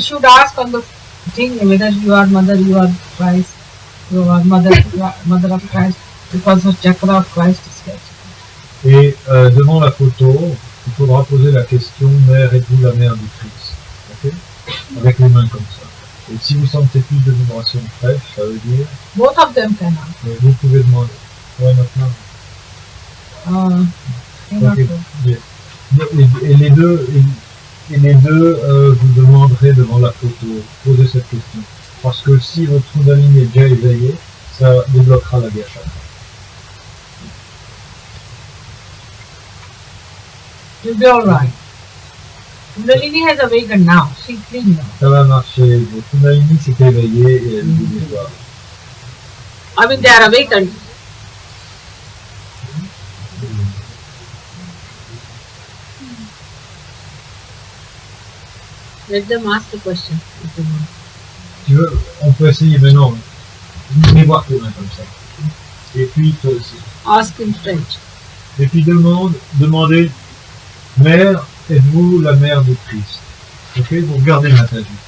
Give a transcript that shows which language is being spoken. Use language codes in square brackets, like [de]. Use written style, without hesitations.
[en] should ask on the thing whether you are mother, you are Christ, you are mother of Christ, because her chakra of Christ is there. [fr] Et devant la photo, il faudra poser la question, mère, êtes-vous la mère du Christ? Okay? Avec les mains comme ça. Et si vous sentez plus de vibrations fraîches, ça veut dire, [en] Both of them can ask. [fr] vous pouvez demander. Ouais, maintenant. [en] Cannot Ok. go. Yes. [fr] Et les deux, vous demanderez devant la photo, posez cette question. Parce que si votre Kundalini est déjà éveillé, ça débloquera la Via Chakra. [en] You'll be alright. Kundalini has awakened now. She's clean now. [fr] Ça va marcher. Votre Kundalini s'est éveillé et elle vous dit voir. [en] I mean, they are awakened. Let them ask the question if they want. [fr] Tu veux, on peut essayer maintenant. Venez voir tes mains comme ça. Et puis, toi aussi. [en] Ask in French. [fr] Et puis demandez, Mère, êtes-vous la mère de Christ? Ok, vous regardez Mataji.